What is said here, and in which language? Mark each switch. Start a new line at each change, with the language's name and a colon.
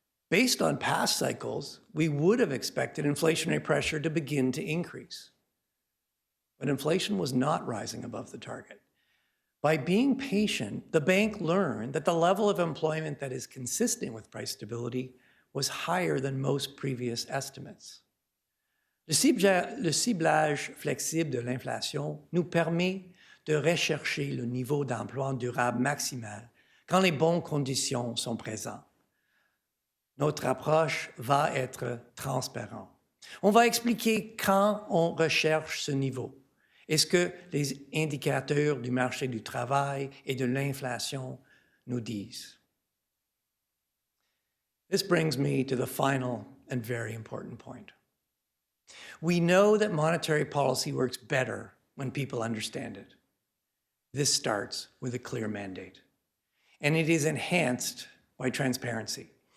English: Based on past cycles, we would have expected inflationary pressure to begin to increase. But inflation was not rising above the target. By being patient, the bank learned that the level of employment that is consistent with price stability was higher than most previous estimates.
French: Le ciblage flexible de l'inflation nous permet de rechercher le niveau d'emploi durable maximal quand les bonnes conditions sont présentes. Notre approche va être transparente. On va expliquer quand on recherche ce niveau et ce que les indicateurs du marché du travail et de l'inflation nous disent.
English: This brings me to the final and very important point. We know that monetary policy works better when people understand it. This starts with a clear mandate, and it is enhanced by transparency.